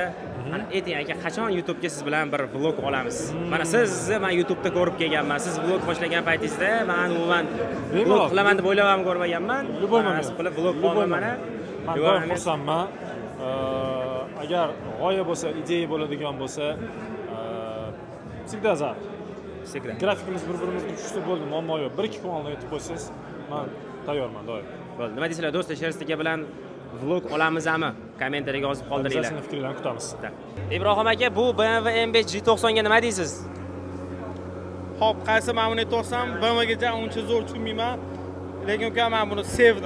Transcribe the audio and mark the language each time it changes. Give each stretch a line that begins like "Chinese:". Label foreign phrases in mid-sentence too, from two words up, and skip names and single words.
Uzbek: Mana ayting aka, qachon YouTube'ga siz bilan bir vlog olamiz? Mana sizni men YouTube'da ko'rib kelganman. Siz vlog boshlagan paytingizda men umuman vlog qilaman deb o'ylab ham ko'rmaganman. Siz qilib vlog qildim mana. Men xursandman. Agar g'oya bo'lsa, ideya bo'ladigan bo'lsa,
Russian: всегда za. Всегда.
Uzbek: Grafikimiz bir-birimizga tushsa bo'ldi, muammo yo'q. 1-2 kun oldin aytib qo'ysangiz, men tayyorman doim. Bo'ldi. Nima deysizlar do'stlar, Sherzod aka bilan vlog olamizmi? Kommentariyaga yozib qoldiringlar. Sizning fikrlarni kutamiz. Ibrohim aka, bu BMW M5 G90 ga nima deysiz? Xo'p, qaysi men buni aytsam, BMWga uncha zo'r tushunmayman, lekin uka men buni sevdim.